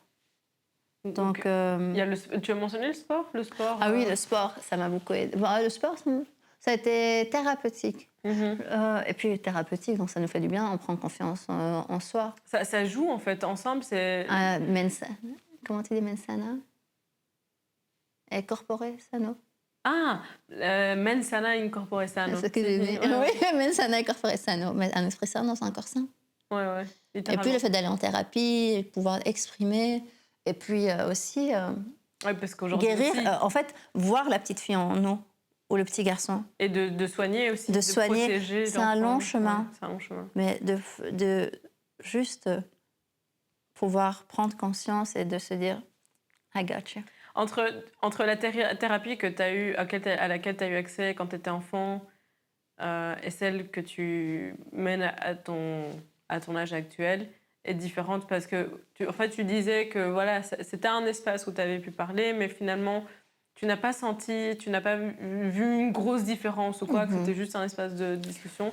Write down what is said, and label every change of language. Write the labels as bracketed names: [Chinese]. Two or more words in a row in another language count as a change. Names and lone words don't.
[French] Donc, Donc, tu as mentionné le sport? ah oui, le sport, ça m'a beaucoup aidé. Bon, le sport, ça a été thérapeutique. Et puis thérapeutique, donc ça nous fait du bien, on prend confiance en soi. Ça joue en fait ensemble, c'est... Comment tu dis [Latin] mensana? Et corpore sano. Ah, mens sana in corpore sano. [French] C'est ce que j'ai dit. Ouais. Oui, [Latin] mensana et corpore sano. [French] Mais un esprit sano, c'est un corps sain. Ouais, Et puis le fait d'aller en thérapie, pouvoir exprimer, et puis aussi ouais, parce qu'aujourd'hui guérir, aussi... en fait, voir la petite fille en nous, ou le petit garçon. Et de soigner aussi, De soigner, protéger c'est un long l'enfant. chemin. Ouais, c'est un long chemin. Mais de juste pouvoir prendre conscience et de se dire [English] I got you. [French] Entre la thérapie que t'as eu, à laquelle tu as eu accès quand tu étais enfant et celle que tu mènes à ton âge actuel est différente parce que tu disais que voilà, c'était un espace où tu avais pu parler, mais finalement, tu n'as pas senti, tu n'as pas vu une grosse différence ou quoi, que c'était juste un espace de discussion.